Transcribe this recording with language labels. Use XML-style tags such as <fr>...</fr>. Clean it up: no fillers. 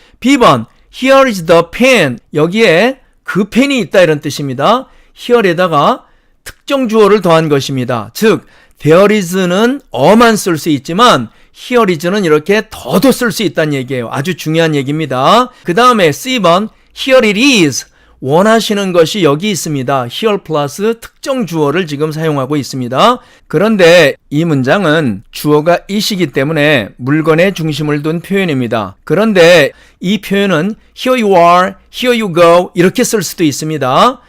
<en>B번 Here is the pen.</en> <ko>여기에 그 펜이 있다 이런 뜻입니다. here에다가 특정 주어를 더한 것입니다. 즉 there is는 어만 쓸 수 있지만 here is 는 이렇게 더도 쓸 수 있다는 얘기예요. 아주 중요한 얘기입니다. 그 다음에 C번 here it is. 원하시는 것이 여기 있습니다. here 플러스 특정 주어를 지금 사용하고 있습니다. 그런데 이 문장은 주어가 it이기 때문에 물건에 중심을 둔 표현입니다. 그런데 이 표현은 here you are, here you go 이렇게 쓸 수도 있습니다.</ko>